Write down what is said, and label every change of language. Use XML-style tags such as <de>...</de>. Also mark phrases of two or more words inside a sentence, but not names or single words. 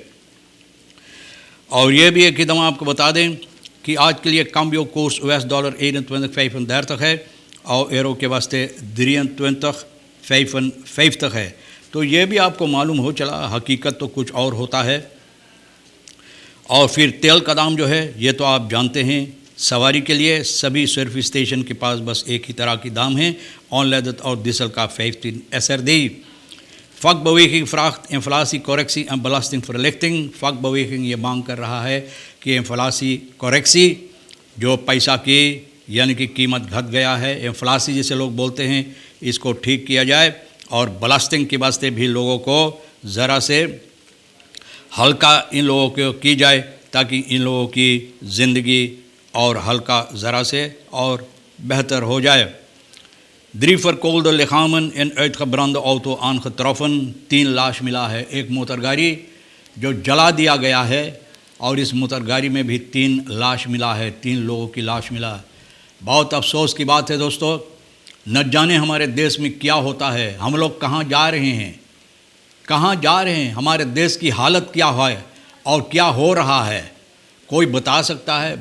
<hns>और ये भी एक कदम आपको बता दें कि आज के लिए</hns> <nl>cambio koers</nl> <hns>$21.21 है और यूरो के वास्ते $23.55 है। तो ये भी आपको मालूम हो चला, हकीकत तो कुछ और होता है। और फिर तेल का दाम जो है ये तो आप जानते हैं, सवारी के लिए सभी सर्विस स्टेशन के पास बस एक ही तरह की दाम है, ऑनलेदत और डीजल का 15 SRD।</hns> <nl>vakbeweging vraagt inflatiecorrectie en belastingverlichting।</nl> <hns>vakbeweging ये मांग कर रहा है कि</hns> <nl>inflatie correctie,</nl> <hns>जो पैसा की यानी कि कीमत घट गया है, इन्फ्लासी जिसे लोग बोलते हैं, इसको ठीक किया जाए और बलास्टिंग के वास्ते भी लोगों को ज़रा से हल्का इन लोगों को की जाए ताकि इन लोगों की ज़िंदगी और हल्का ज़रा से और बेहतर हो जाए।</hns> <nl>3 verkoolde lichamen in uitgebrande auto aangetroffen।</nl> <hns>3 लाश मिला है। एक मोटरगाड़ी जो जला दिया गया है और इस मोटरगाड़ी में भी 3 लाश मिला है, 3 लोगों की लाश मिला है। बहुत अफसोस की बात है दोस्तों, न जाने हमारे देश में क्या होता है, हम लोग कहाँ जा रहे हैं, कहाँ जा रहे हैं, हमारे देश की हालत क्या है और क्या हो रहा है, कोई बता सकता है?</hns>